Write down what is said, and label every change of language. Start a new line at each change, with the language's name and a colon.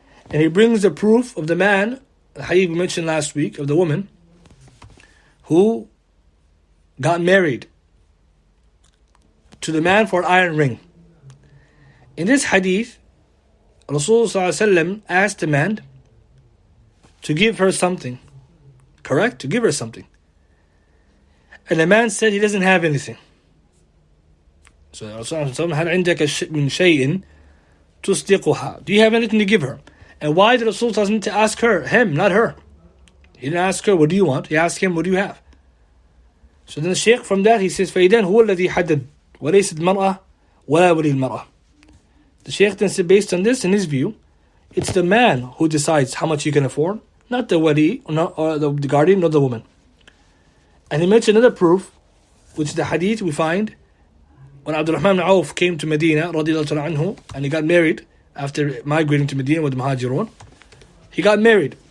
English: And he brings the proof of the man, the hadith we mentioned last week, of the woman who got married to the man for an iron ring. In this hadith, Rasulullah asked the man to give her something. Correct? To give her something. And the man said he doesn't have anything.
Arabic: So Rasulullah, هل عندك من شيء تصدقها?
English: Do you have anything to give her? And why did Rasulullah to ask him, not her? He didn't ask her, what do you want? He asked him, what do you have? So then the Shaykh from that, he says,
Arabic: فَإِذَنْ هُوَ الَّذِي حَدَّدْ وَلَيْسَتْ الْمَرْأَةِ وَلَا وَلِي الْمَرْأَةِ.
English: The Shaykh then said, based on this, in his view, it's the man who decides how much he can afford, not the wali, or the guardian, not the woman. And he mentioned another proof, which is the hadith we find when Abdul Rahman ibn Auf came to Medina, radiallahu ta'ala anhu, and he got married after migrating to Medina with the Muhajirun. He got married.